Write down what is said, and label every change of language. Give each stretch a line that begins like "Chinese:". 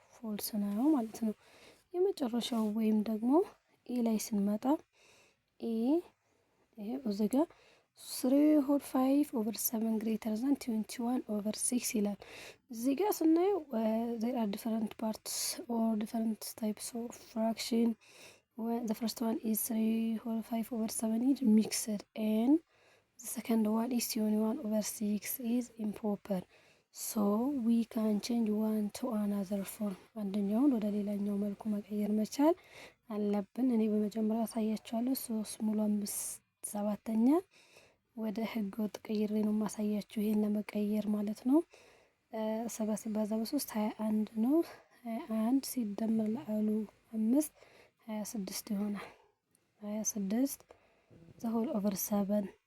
Amharic: ፎልስ ነው ማለት ነው። የመጨረሻው ወይም ደግሞ ኤ ላይ ስንመጣ ኤ ይሄ እዚህ ጋር 3/5/7
English: greater than 21/6
Amharic: ይላል። እዚህ ጋር ስናየው
English: there are different parts or different types of fraction. The first one is 3/5/7 is mixed and the second one is 21/6 is improper. So we can change one to another form.
Amharic: አንደኛውን ወደ ሌላኛው መልኩ መቀየር መቻል አለብን። እኔ በመጀመሪያ አሳያችኋለሁ። 3 ሙሉ 5/7 ወደ ህገ ወጥ ቀይሬ ነው ማሳያችሁ። ይሄን ለመቀየር ማለት ነው። 7 ሲባዛ በ3 21 ነው። 21 ሲደመር ለአሉ 5 26 ይሆናል። 26
English: ዘ ሆል ኦቨር
Amharic: 7